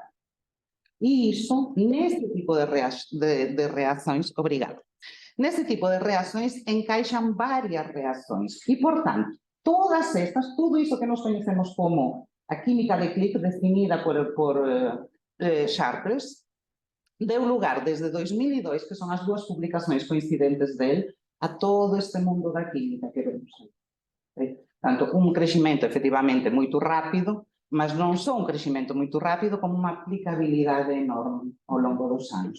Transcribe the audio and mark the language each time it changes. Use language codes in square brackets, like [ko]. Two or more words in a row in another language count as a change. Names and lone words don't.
[pt] E isso, nesse tipo de reações, obrigado, nesse tipo de reações encaixam várias reações. E, portanto, todas estas, tudo isso que nós conhecemos como a química de clique definida por Sharpless, [gl] deu lugar desde 2002, que son as dúas publicações coincidentes dele, a todo este mundo da química que vemos aí. Tanto un crecimento efectivamente moito rápido, mas non só un crecimento moito rápido, como unha aplicabilidade enorme ao longo dos anos.